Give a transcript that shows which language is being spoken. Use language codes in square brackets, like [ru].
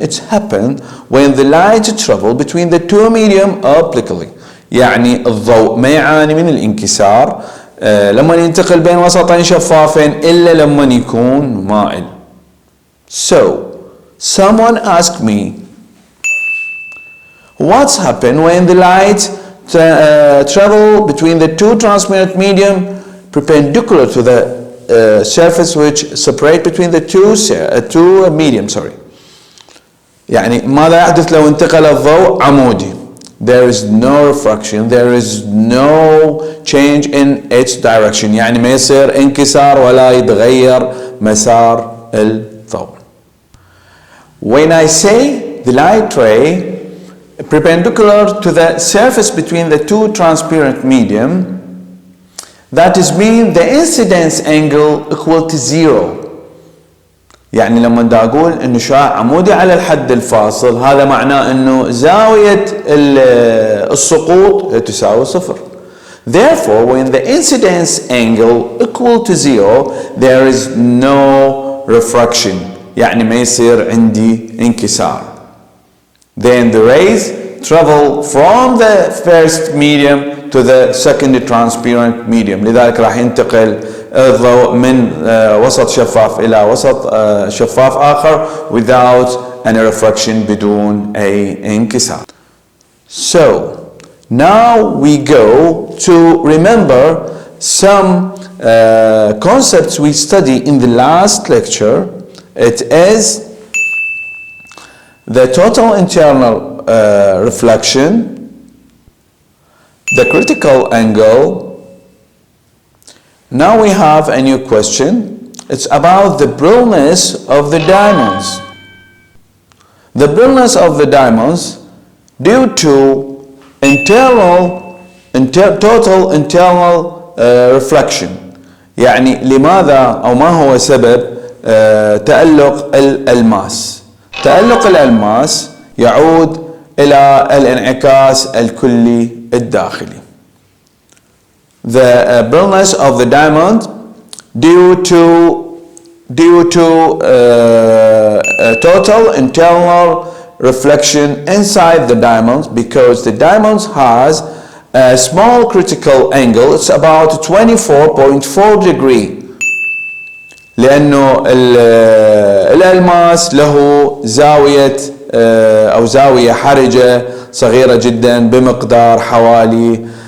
[en] It's happened when the light travel between the two medium obliquely. [ar] يعني الضوء ما يعاني من الانكسار لما ينتقل بين وسطين شفافين إلا لما يكون مائل. [en] So someone asked me, what's happened when the light travel between the two transparent medium perpendicular to the surface which separate between the two medium. [ar] يعني ماذا يحدث لو انتقل الضوء عمودي؟ [en] There is no refraction, there is no change in its direction. [ar] يعني ما يصير انكسار ولا يتغير مسار الضوء. [en] When I say the light ray perpendicular to the surface between the two transparent medium, that is mean the incidence angle equal to zero. [ar] يعني لما دا اقول انه شعاع عمودي على الحد الفاصل هذا معناه انه زاوية السقوط تساوي صفر. [en] Therefore, when the incidence angle equal to zero, there is no refraction. [ar] يعني ما يصير عندي انكسار. [en] Then the rays travel from the first medium to the second transparent medium. [ar] لذلك راح ينتقل الضوء من وسط شفاف إلى وسط شفاف آخر [en] without any refraction [ar] بدون أي انكسار. [en] So now we go to remember some concepts we studied in the last lecture. It is the total internal reflection, the critical angle. Now we have a new question. It's about the brilliance of the diamonds. The brilliance of the diamonds due to total internal reflection. [ar] يعني لماذا أو ما هو سبب تألق الألماس؟ تألق الألماس يعود إلى الانعكاس الكلي الداخلي. [en] The brilliance of the diamond due to total internal reflection inside the diamond, because the diamond has a small critical angle. It's about 24.4 degree. [ar] لأنه الألماس له زاوية أو زاوية حرجة صغيرة جدا بمقدار حوالي